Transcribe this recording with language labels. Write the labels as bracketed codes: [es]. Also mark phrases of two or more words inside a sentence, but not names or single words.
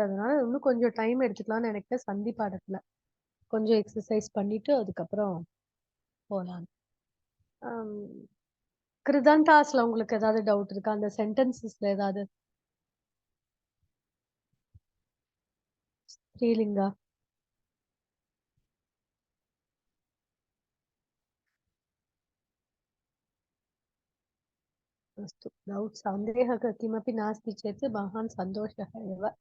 [ta] அதனால இன்னும் கொஞ்சம் டைம் எடுத்துக்கலாம்னு நினைக்கிறேன். சந்தி பாடத்துல கொஞ்சம் எக்ஸசைஸ் பண்ணிட்டு அதுக்கப்புறம் போலாம். கிருதந்தாஸ்ல உங்களுக்கு ஏதாவது டவுட் இருக்கா? அந்த சென்டென்சஸ்ல ஏதாவது? [sa] ஸ்ரீலிங்கா अस्तु, डौट् सन्देहः किमपि नास्ति चेत् महान् सन्तोषः एव।